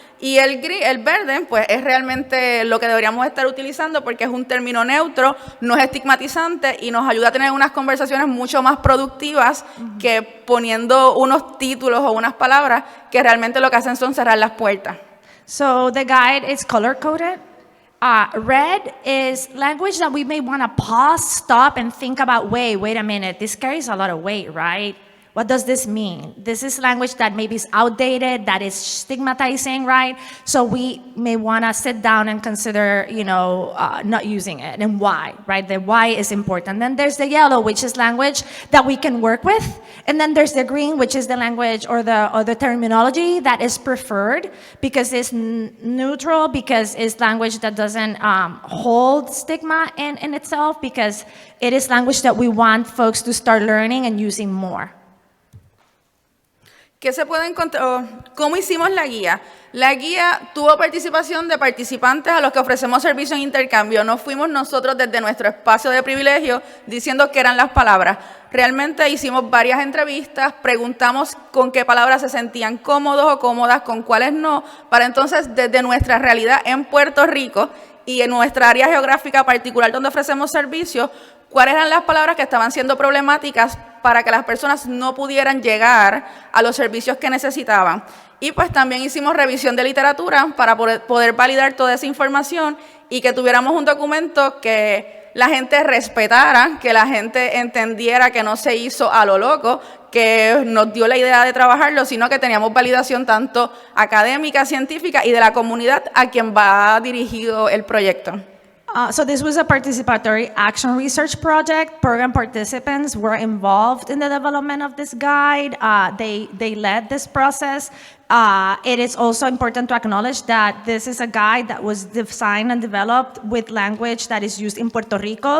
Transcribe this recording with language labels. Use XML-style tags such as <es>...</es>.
<es>Y el verde, pues es realmente lo que deberíamos estar utilizando porque es un término neutro, no es estigmatizante y nos ayuda a tener unas conversaciones mucho más productivas que poniendo unos títulos o unas palabras que realmente lo que hacen son cerrar las puertas.</es> <en>So the guide is color-coded. Red is language that we may want to pause, stop, and think about, wait a minute, this carries a lot of weight, right? What does this mean? This is language that maybe is outdated, that is stigmatizing, right? So we may want to sit down and consider, not using it, and why, right? The why is important. Then there's the yellow, which is language that we can work with. And then there's the green, which is the language or the terminology that is preferred because it's neutral, because it's language that doesn't hold stigma in itself, because it is language that we want folks to start learning and using more.</en> <es>¿Qué se puede encontrar? ¿Cómo hicimos la guía? La guía tuvo participación de participantes a los que ofrecemos servicio en intercambio. No fuimos nosotros desde nuestro espacio de privilegio diciendo qué eran las palabras. Realmente hicimos varias entrevistas, preguntamos con qué palabras se sentían cómodos o cómodas, con cuáles no, para entonces desde nuestra realidad en Puerto Rico y en nuestra área geográfica particular donde ofrecemos servicios, cuáles eran las palabras que estaban siendo problemáticas para que las personas no pudieran llegar a los servicios que necesitaban. Y pues también hicimos revisión de literatura para poder validar toda esa información y que tuviéramos un documento que la gente respetara, que la gente entendiera que no se hizo a lo loco, que nos dio la idea de trabajarlo, sino que teníamos validación tanto académica, científica y de la comunidad a quien va dirigido el proyecto.</es> <en>So this was a participatory action research project. Program participants were involved in the development of this guide. They led this process. It is also important to acknowledge that this is a guide that was designed and developed with language that is used in Puerto Rico.</en>